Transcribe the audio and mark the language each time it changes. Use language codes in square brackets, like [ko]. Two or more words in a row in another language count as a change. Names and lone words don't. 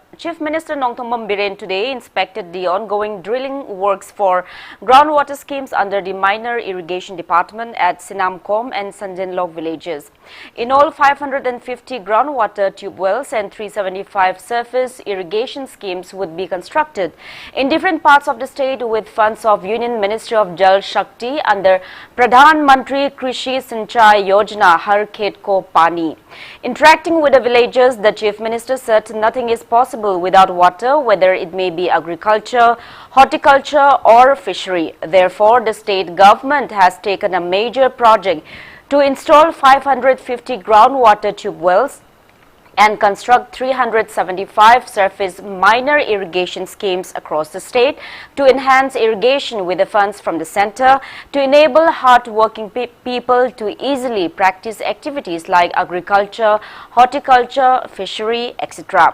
[en] Chief Minister Nongthombam Biren today inspected the ongoing drilling works for groundwater schemes under the minor irrigation department at Sinamkom and Sanjanlok villages. In all, 550 groundwater tube wells and 375 surface irrigation schemes would be constructed in different parts of the state with funds of Union Ministry of Jal Shakti under Pradhan Mantri Krishi Sinchai Yojana Har Khet Ko Pani. Interacting with the villagers, the Chief Minister said nothing is possible without water, whether it may be agriculture, horticulture or fishery. Therefore, the state government has taken a major project to install 550 groundwater tube wells and construct 375 surface minor irrigation schemes across the state to enhance irrigation with the funds from the center to enable hard-working people to easily practice activities like agriculture, horticulture, fishery, etc.